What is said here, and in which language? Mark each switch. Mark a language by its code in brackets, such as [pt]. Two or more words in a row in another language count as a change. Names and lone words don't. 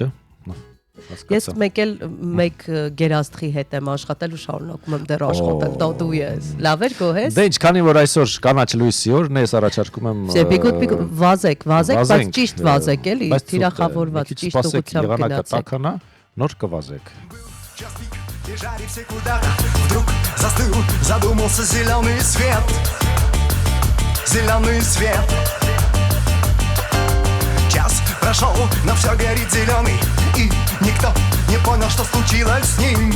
[hy] Ես մեկ գերաստղի հետ եմ աշխատել ու շարունակում եմ դեռ աշխատել, դու ես։ Լավ էր գոհես։ Դե ինչ, քանի որ այսօր կանաչ լույսի օրն է, ես առաջարկում եմ վազեք, բայց ճիշտ վազեք, էլի, թիրախավորված, ճիշտ ուղղությամբ գնացեք։ Նոր կվազեք։ [ru] Бежали все куда-то, вдруг застыл, задумался зеленый свет. Зеленый свет. Час прошел, но все горит зеленый, и никто не понял, что случилось с ним.